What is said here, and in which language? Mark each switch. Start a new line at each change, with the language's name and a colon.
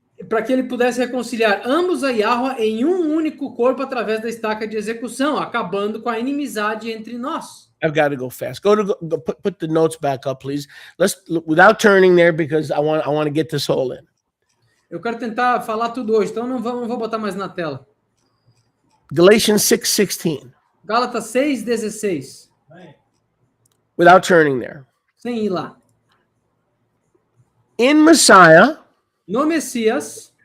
Portuguese: Para que ele pudesse reconciliar ambos a Yahweh em um único corpo através da estaca de execução, acabando com a inimizade entre nós.
English: I've got to go fast. Put the notes back up, please. Let's without turning there because I want to get this whole in.
Portuguese: Eu quero tentar falar tudo hoje, então não vou botar mais na tela.
English: Galatians 6:16.
Portuguese: Gálatas 6:16.
English: Without turning there.
Portuguese: Sem ir lá.
English: In Messiah,
Portuguese: No Messias,